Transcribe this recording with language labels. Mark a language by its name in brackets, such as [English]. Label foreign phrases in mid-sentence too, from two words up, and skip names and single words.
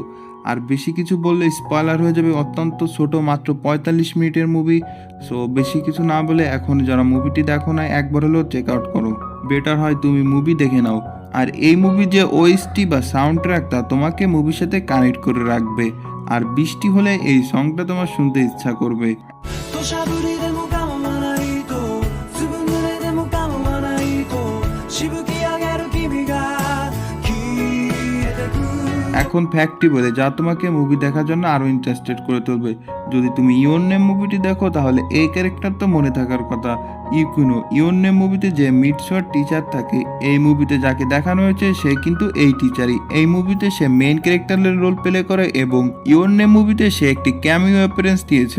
[Bangla] আর বেশি কিছু বললে স্পয়লার হয়ে যাবে, অত্যন্ত ছোট, মাত্র 45 মিনিটের মুভি। সো বেশি কিছু না বলে এখন যারা মুভিটি দেখো না একবার হলেও [English] check out [Bangla] করো, বেটার হয় তুমি মুভি দেখে নাও। আর এই মুভি যে ওএসটি বা [English] sound track [Bangla] তা তোমাকে মুভির সাথে কানেক্ট করে রাখবে, আর বৃষ্টি হলে এই সংটা তোমার শুনতে ইচ্ছা করবে। [Japanese] 土砂降りでも構わないとずぶ濡れでも構わないとしぶき上げる君が消えてく [Bangla] এখন ফ্যাক্টটি বলে যা তোমাকে মুভি দেখার জন্য আরো ইন্টারেস্টেড করে তুলবে। যদি তুমি ইওর নেম মুভিটি দেখো তাহলে এই ক্যারেক্টার তো মনে থাকার কথা, ইউকুনো। ইওর নেম মুভিতে যে মিডসোয়ার টিচার থাকে, এই মুভিতে যাকে দেখানো হয়েছে সে কিন্তু এই টিচারই। এই মুভিতে সে [English] main character-er role play [Bangla] করে এবং ইওর নেম মুভিতে সে একটি [English] cameo appearance [Bangla] দিয়েছিল।